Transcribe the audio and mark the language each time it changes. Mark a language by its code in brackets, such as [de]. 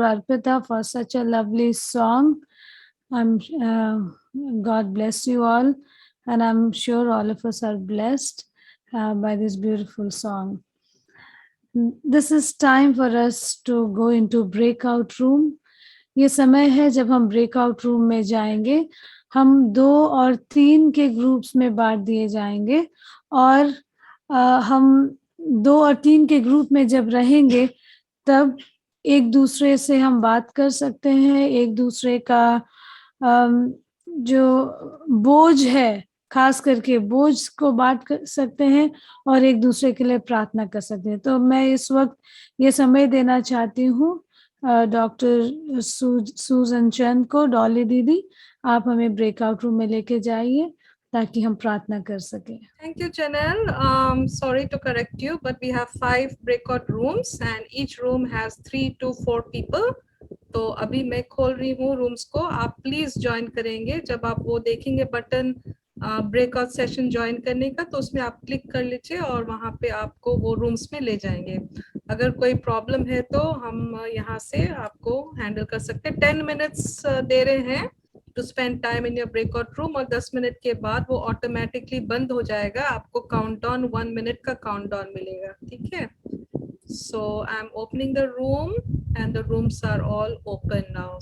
[en] Arpita for such a lovely song. God bless you all, and I'm sure all of us are blessed by this beautiful song. This is time for us to go into breakout room. [hi] ये समय है जब हम breakout room में जाएंगे. हम 2 और 3 के ग्रुप्स में बांट दिए जाएंगे और हम 2 और 3 के ग्रुप में जब रहेंगे तब एक दूसरे से हम बात कर सकते हैं, एक दूसरे का जो बोझ है, खास करके बोझ को बांट कर सकते हैं और एक दूसरे के लिए प्रार्थना कर सकते हैं. तो मैं इस वक्त ये समय देना चाहती हूँ डॉक्टर सूजन चंद को. डॉली दीदी, आप हमें ब्रेकआउट रूम में लेके जाइए ताकि हम प्रार्थना कर सकें. [en] Thank you, Janelle. Sorry to correct you, but we have 5 breakout rooms and each room has 3 to 4 people. [hi] तो अभी मैं खोल रही हूँ रूम्स को. आप प्लीज ज्वाइन करेंगे. जब आप वो देखेंगे बटन ब्रेकआउट सेशन ज्वाइन करने का, तो उसमें आप क्लिक कर लीजिए और वहाँ पे आपको वो रूम्स में ले जाएंगे. अगर कोई प्रॉब्लम है तो हम यहाँ से आपको हैंडल कर सकते हैं. 10 मिनट्स दे रहे हैं [en] to spend time in your breakout room [hi] और 10 मिनट के बाद वो ऑटोमेटिकली बंद हो जाएगा. आपको काउंटडाउन 1 मिनट का काउंटडाउन मिलेगा. ठीक है. [en] So I'm opening the room and the rooms are all open now.